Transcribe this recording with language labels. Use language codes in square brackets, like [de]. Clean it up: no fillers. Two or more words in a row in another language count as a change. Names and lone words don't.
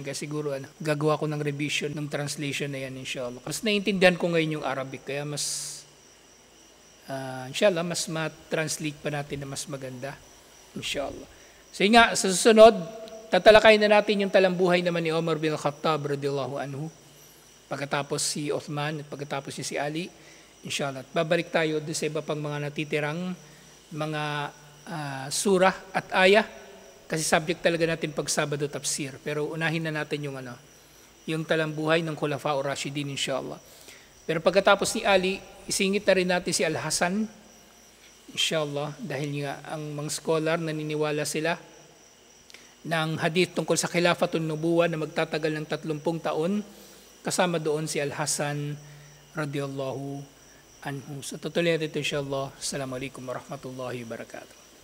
[tl] Kaya siguro gagawa ko ng revision ng translation na yan, inshallah. Mas naiintindihan ko ngayon yung Arabic, kaya inshallah, mas ma-translate pa natin na mas maganda, inshallah. So nga, sa susunod, tatalakayin na natin yung talambuhay naman ni Umar bin Khattab [ar] رضي الله عنه, [tl] pagkatapos si Uthman, at pagkatapos si Ali, inshallah. At babalik tayo doon sa iba pang mga natitirang mga surah at ayah, kasi subject talaga natin pag Sabado tafsir. Pero unahin na natin yung talambuhay ng Khulafa'ur Rashidin, inshallah. Pero pagkatapos ni Ali, isingit na rin natin si Al-Hasan, inshallah, dahil nga ang mga scholar naniniwala sila ng hadith tungkol sa [ar] خلافة النبوة [tl] na magtatagal ng 30 taon, kasama doon si Al-Hasan [ar] رضي الله عنه. [tl] So tutuloy natin ito, inshallah. [ar] السلام عليكم ورحمة الله وبركاته.